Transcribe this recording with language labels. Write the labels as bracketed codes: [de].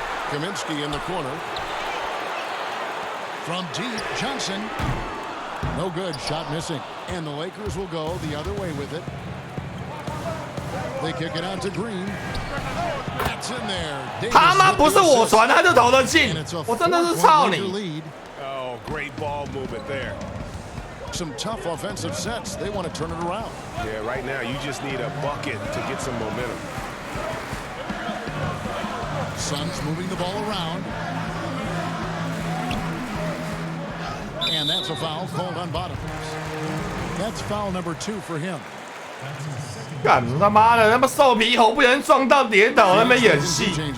[en] Kaminsky in the corner. From deep, Johnson. No good, shot missing. And the Lakers will go the other way with it. They kick it out to Green. That's in there. [zh] 他妈不是我传他就投得进，我真的是操你！ [en] Oh, great ball movement there. Some tough offensive sets. They want to turn it around. Yeah, right now you just need a bucket to get some momentum. Suns moving the ball around. And that's a foul called on Bottoms. That's foul number 2 for him. [zh] 干他妈的，他妈瘦皮猴不小心撞到跌倒，那边演戏。